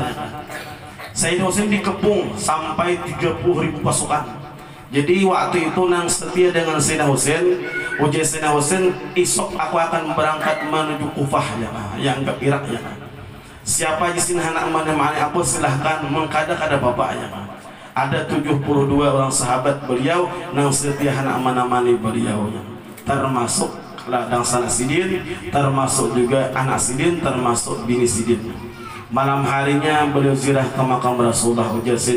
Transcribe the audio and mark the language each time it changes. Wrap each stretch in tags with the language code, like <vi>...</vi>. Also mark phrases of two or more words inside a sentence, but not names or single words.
<id>Sayyidina Husain dikepung sampai 30.000 pasukan.</id> <bjn>Jadi waktu itu nang setia dengan Sayyidina Husain, ujar Sayyidina Husain, esok aku akan berangkat menuju Kufah ya, yang ke Irak ya.</bjn> <id>Siapa di sini anak menemani aku silahkan mengkada-kada bapaknya.</id> <bjn>Ada 72 orang sahabat beliau nang setia anak menemani beliau, termasuk ladang sanak sidin, termasuk juga anak sidin, termasuk bini sidin.</bjn> <id>Malam harinya beliau ziarah ke makam Rasulullah.</id>